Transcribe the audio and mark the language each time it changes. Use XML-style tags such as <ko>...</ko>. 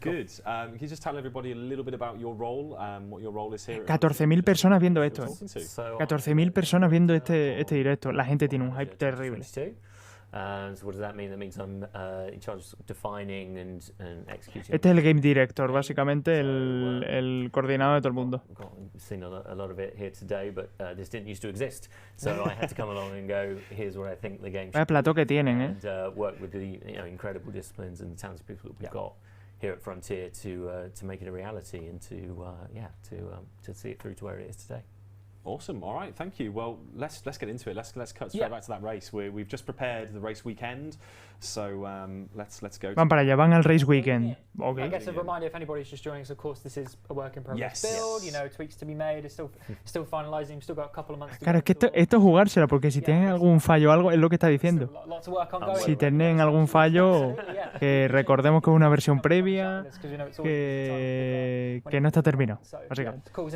<en>Can you just tell everybody a little bit about your role, what your role is here?</en> <es>14.000 personas viendo esto. 14.000 personas viendo este directo. La gente tiene un hype terrible.</es> <en>So what does that mean? That means I'm in charge of defining and executing.</en> <es>Este es el Game Director, básicamente el coordinador de todo el mundo.</es> <en>I've seen a lot of it here today, but this didn't used to exist. So I had to come along and go, here's what I think the game should</en> <es>Vaya plató que tienen,</es> <en>and work with the incredible disciplines and talented people that we've got here at Frontier to make it a reality and to see it through to where it is today. Awesome. All right. Thank you. Well, let's get into it. Let's cut straight back to that race. We've just prepared the race weekend, so let's go.</en> <es>Van para allá, van al race weekend.</es> <en>I guess a reminder, if anybody's just joining us, of course, this is a work in progress build. You know, tweaks to be made. It's still finalizing. Still got a couple of months to</en> <es>Claro, es que esto es jugársela, porque si tienen algún fallo o algo, es lo que está diciendo. Si tienen algún fallo, que recordemos que es una versión previa, que no está terminado, básicamente.</es>